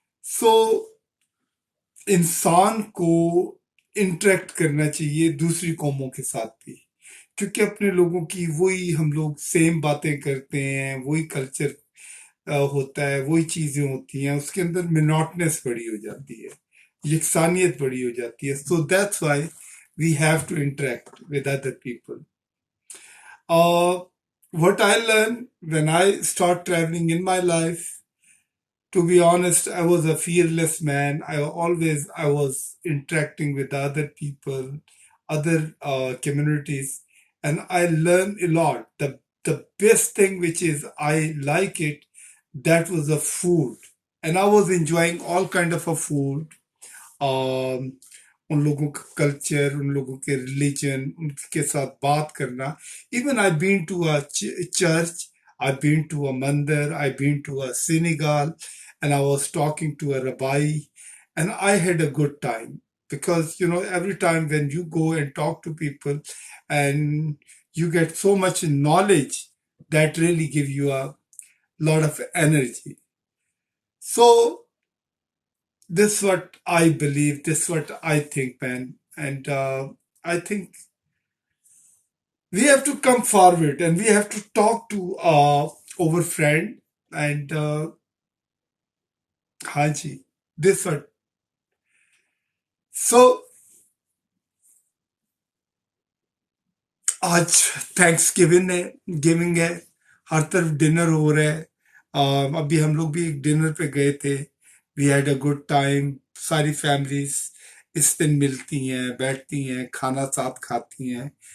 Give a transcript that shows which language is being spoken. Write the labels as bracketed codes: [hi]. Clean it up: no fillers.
[hi] सो इंसान को इंटरेक्ट करना चाहिए दूसरी कौमों के साथ भी, क्योंकि अपने लोगों की वही हम लोग सेम बातें करते हैं, वही कल्चर होता है, वही चीजें होती हैं, उसके अंदर मोनोटनेस बड़ी हो जाती है, यकसानियत बड़ी हो जाती है। [en] So that's why we have to interact with other people. What I learned when I start traveling in my life, to be honest, I was a fearless man. I was interacting with other people, other communities, and I learned a lot. The best thing, which is I like it, that was the food, and I was enjoying all kind of a food. [hi] um, उन लोगों का culture, उन लोगों के religion, उनके साथ बात करना। [en] Even I been to a church, I been to a mandir, आई been to अ Senegal, and I was talking to a rabbi, and I had a good time, because every time when you go and talk to people, and you get so much knowledge that really give you a lot of energy. So this is what I believe, this is what I think, man. And I think we have to come forward and we have to talk to our friend, and Haji, this what. [hi] So आज thanks giving है, हर तरफ dinner हो रहा है। अभी हम लोग भी एक डिनर पे गए थे। [en] We had a good time. [hi] सारी फैमिलीज इस दिन मिलती हैं, बैठती हैं, खाना साथ खाती हैं।